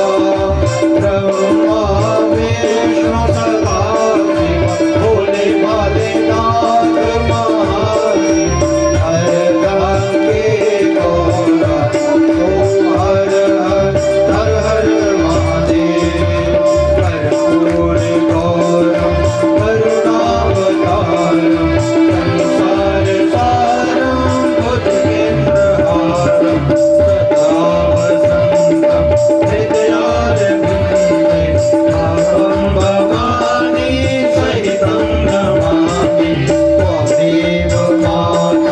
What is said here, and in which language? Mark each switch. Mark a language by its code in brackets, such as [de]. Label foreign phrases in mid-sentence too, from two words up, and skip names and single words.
[hi] ब्रह्मा विष्णु सदा शिव भोले भाले नाथ महादेव हर गंगे गौरा ओम हर हर हर हर महादेव [sa] कर्पूर गौरम करुणावतारम संसार सारम भुजगेन्द्रहारम सदा वसंतम हृदयारविन्दे अहं भवानी सहितं नमामि त्वमेव माता